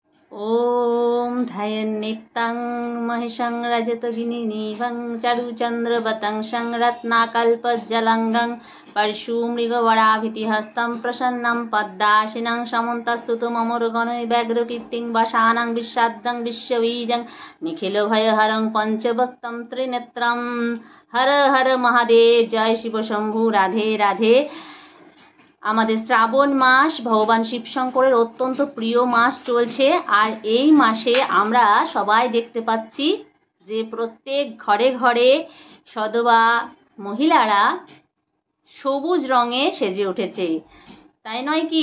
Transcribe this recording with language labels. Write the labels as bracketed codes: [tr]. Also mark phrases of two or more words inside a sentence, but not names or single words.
[sa] ॐ ध्यायन्नित्यं महिषं रजतगिरिनिभं चारुचन्द्रवतं रत्नाकल्पज्जलङ्गं परशुमृगवराभितिहस्तं प्रसन्नं पद्मासनं समन्तस्तुतममरुगणैः व्यग्रकीर्तिं वसानं विषादं विश्वबीजं निखिलभयहरं पञ्चभक्तं त्रिनेत्रं। [hi] हर हर महादेव। जय शिव शम्भु। राधे राधे। [bn] আমাদের শ্রাবণ মাস ভগবান শিব শঙ্করের অত্যন্ত প্রিয় মাস চলছে। আর এই মাসে আমরা সবাই দেখতে পাচ্ছি যে প্রত্যেক ঘরে ঘরে সধবা মহিলারা সবুজ রঙে সেজে উঠেছে, তাই নয় কি?